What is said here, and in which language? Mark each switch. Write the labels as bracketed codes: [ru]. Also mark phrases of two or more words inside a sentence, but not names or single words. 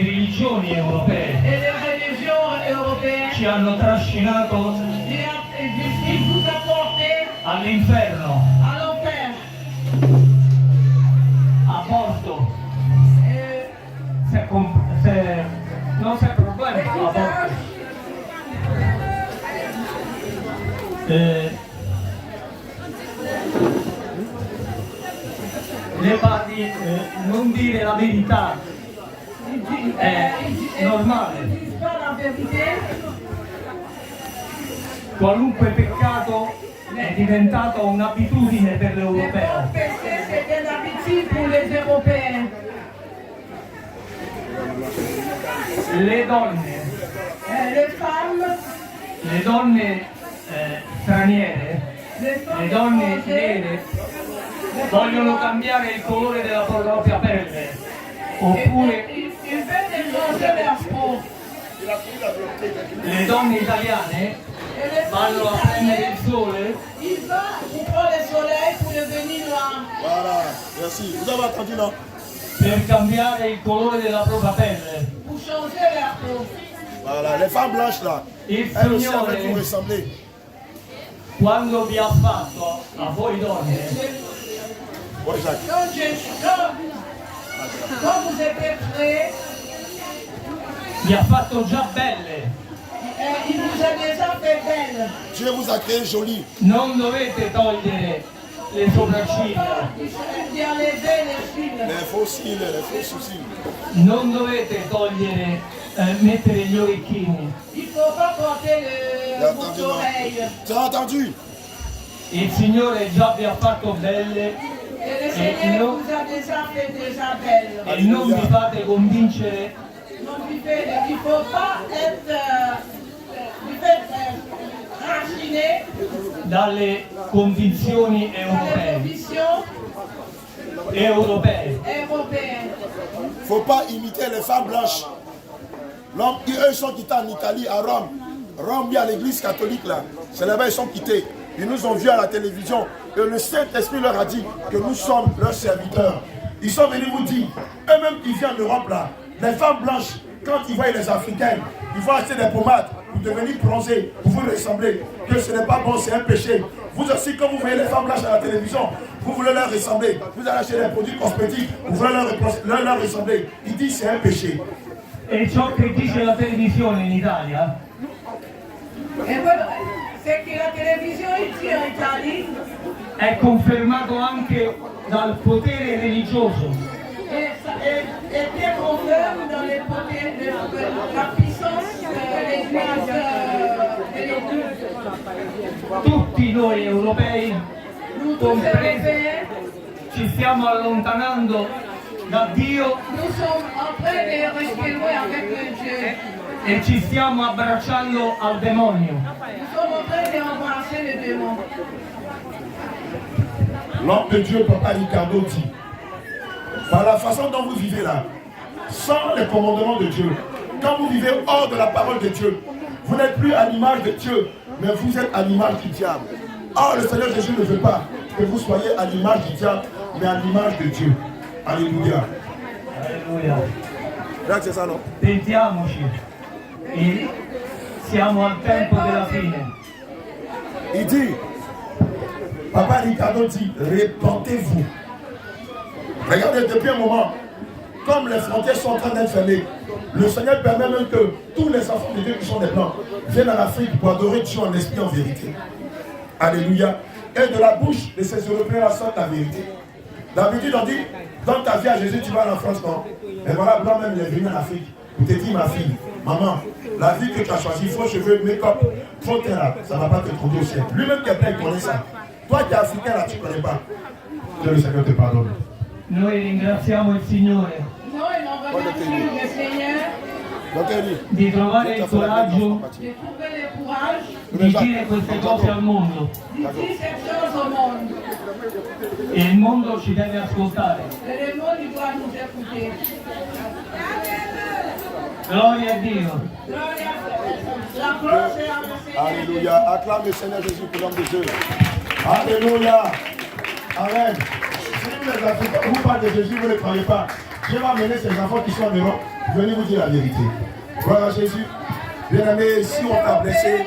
[it] religioni europee [fr] et les religions européennes. [it] ci hanno trascinato [fr] Ils vous a porté [it] all'inferno, [fr] à l'enfer. [it] aborto, Euh, non c'è problema con l'aborto. Le parli, non dire la verità è normale. [fr] Ils disent pas la vérité. [it] Qualunque peccato è diventato un'abitudine per [fr] Les [it] l'europeo. [fr] bons péchés, c'est une habitude pour les Européens. [it] Le donne [fr] Les femmes [it] straniere, [fr] les [it] le [fr] femmes [it] donne [fr] étrangères, [it] nere vogliono cambiare il colore della propria pelle, oppure [fr] ils veulent changer leur peau. [it] le donne italiane [fr] Et les femmes [it] vanno a prendere [fr] italiennes, [it] il sole [fr] ils vont pour prendre le soleil pour devenir noirs. Voilà, merci. Vous avez entendu, non? [it] per cambiare il colore della propria pelle. [fr] Pour changer leur peau. Voilà, les femmes blanches là, Il elles aussi avaient vous [it] Signore, [fr] ressembler. [it] quando vi ha fatto a voi donne, [fr] Ouais, Jacques. Quand vous êtes créés, [it] vi ha fatto già belle. [fr] il vous a déjà fait belle. Dieu vous a créé jolie. [it] Non dovete togliere le sopracciglia, [fr] D'y enlever les cils. Les faux cils, les faux sourcils. [it] non dovete togliere, mettere gli orecchini. [fr] Il ne faut pas porter T'as le entendu, boucle non? oreille. Tu as entendu? [it] Il Signore già vi ha fatto belle [fr] Et le Seigneur vous a déjà fait déjà belle. [it] e non vi fate convincere [fr] Donc il ne faut pas être raciné [it] dalle convinzioni [fr] dans les [it] europee. [fr] conditions européennes. Faut pas imiter les femmes blanches. L'homme, eux sont quittés en Italie, à Rome. Rome, il y a l'église catholique là. C'est là-bas ils sont quittés. Ils nous ont vus à la télévision. Et le Saint-Esprit leur a dit que nous sommes leurs serviteurs. Ils sont venus vous dire, eux-mêmes qui viennent d'Europe là, les femmes blanches, quand ils voient les Africaines, ils vont acheter des pommades pour devenir bronzés, pour vous ressembler. Que ce n'est pas bon, c'est un péché. Vous aussi, quand vous voyez les femmes blanches à la télévision, vous voulez leur ressembler. Vous allez acheter des produits cosmétiques, vous voulez leur ressembler. Ils disent c'est un péché. [it] E ciò che dice la televisione in Italia [fr] Et voilà, c'est que la télévision ici en Italie [it] è confermato anche dal potere religioso. [fr] est bien confirme dans les côtés de la puissance de l'Église. [it] Tutti noi europei, [fr] Nous tous [it] compresi, [fr] Européens, [it] ci stiamo allontanando da Dio [fr] nous sommes en train de rester loin avec Dieu. [it] e ci stiamo abbracciando al demonio. [fr] Nous sommes en train d'embrasser le démon. L'homme de Dieu, Papa Ricardo, dit, par la façon dont vous vivez là, sans les commandements de Dieu, quand vous vivez hors de la parole de Dieu, vous n'êtes plus à l'image de Dieu, mais vous êtes à l'image du diable. Or, le Seigneur Jésus ne veut pas que vous soyez à l'image du diable, mais à l'image de Dieu. Alléluia. Alleluia. Jacques, c'est ça, non? [it] Pentiamoci. E siamo al tempo della fine. [fr] Il dit, Papa Ricardo dit, répentez-vous. Regardez, depuis un moment, comme les frontières sont en train d'être fermées, le Seigneur permet même que tous les enfants de Dieu qui sont des blancs viennent en Afrique pour adorer Dieu en esprit, en vérité. Alléluia. Et de la bouche de ces Européens sort la vérité. D'habitude, on dit, dans ta vie à Jésus, tu vas en France, non? Et voilà, blanc même, il est venu en Afrique. Il te dit, ma fille, maman, la vie que tu as choisie, faux cheveux, make-up, faux teint là, ça ne va pas te trouver au ciel. Lui-même qui est plein, il connaît ça. Toi qui es africain là, tu ne connais pas. Que le Seigneur te pardonne. [it] Noi ringraziamo il Signore [fr] Nous, on remercie le Seigneur Donc elle dit, [it] di trovare il coraggio [fr] de trouver le courage [it] di dire queste cose al mondo. [fr] de dire cette chose au monde. [it] E il mondo ci deve ascoltare. [fr] Et le monde, il doit nous écouter. [it] Gloria a Dio. Gloria a [fr] la gloire est à le Seigneur. Alléluia. Acclame le Seigneur Jésus pour l'homme de Dieu. Alléluia. Amen. Si vous les Africains, vous parlez de Jésus, vous ne le croyez pas. Dieu va mener ses enfants qui sont en Europe. Venez vous dire la vérité. Gloire à Jésus. Bien aimé, si on t'a blessé.